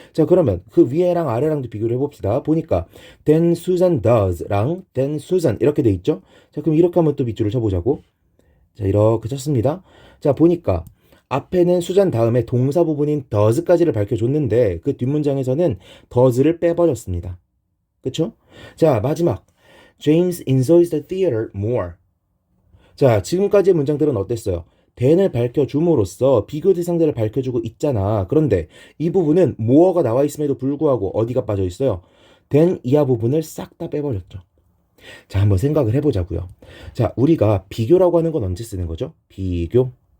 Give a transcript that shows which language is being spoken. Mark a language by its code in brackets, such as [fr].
[ko] 자, 그러면 그 위에랑 아래랑도 비교를 해봅시다. 보니까 [en] then Susan does [ko] 랑 then Susan 이렇게 돼 있죠. 자, 그럼 이렇게 한번 또 밑줄을 쳐보자고. 자, 이렇게 쳤습니다. 자, 보니까 앞에는 수잔 다음에 동사 부분인 does까지를 밝혀줬는데 그 뒷문장에서는 does를 빼버렸습니다. 그쵸? 자, 마지막 [en] James enjoys the theater more. [ko] 자, 지금까지의 문장들은 어땠어요? then을 밝혀줌으로써 비교 대상들을 밝혀주고 있잖아. 그런데 이 부분은 more가 나와 있음에도 불구하고 어디가 빠져 있어요? then 이하 부분을 싹 다 빼버렸죠. 자, 한번 생각을 해보자고요. 자, 우리가 비교라고 하는 건 언제 쓰는 거죠? 비교.